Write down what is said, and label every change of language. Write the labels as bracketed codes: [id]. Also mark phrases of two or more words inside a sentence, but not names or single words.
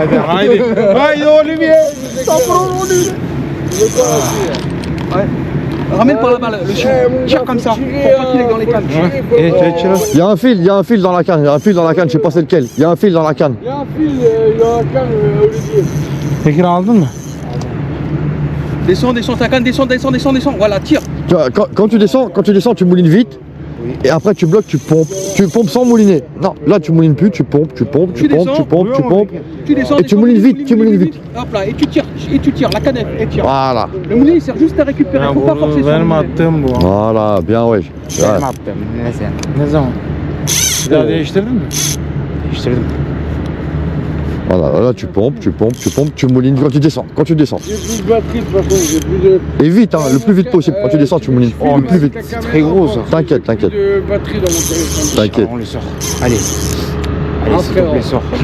[fr] Allez, Olivier. Ouais. Ramène par là-bas le chien. Tire comme ça, pour pas qu'il est dans les cannes. Il y a un fil dans la canne, il y a un fil dans la canne, je sais pas c'est lequel. Il y a un fil dans la canne. Il y a un fil dans la canne, Olivier. [tr] Tekrar aldın mı? [fr] Descends ta canne, descends. Voilà, tire. Tu vois, quand tu descends, tu moulines vite. Et après tu bloques, tu pompes. Tu pompes sans mouliner. Non, là tu moulines plus, tu pompes. Tu descends. Et tu moulines vite. Hop là, et tu tires, la canette, et tire. Voilà. Le moulinet il sert juste à récupérer, faut pas forcer sur le [tr] Benim [fr] moulinet. [tr] attığım bu. [fr] Voilà, bien ouais. [tr] Benim attığım. Ne zaman? Bir daha değiştirdin mi? Değiştirdim. [fr] Voilà, là tu pompes, tu moulines quand tu descends. J'ai plus de batterie de toute façon, j'ai plus de. Et vite, hein, le plus vite possible. Quand tu descends, tu moulines le plus vite. C'est très gros ça. T'inquiète. Plus de batterie dans mon téléphone. T'inquiète. On les sort. Allez. Allez, s'il te plaît, sors.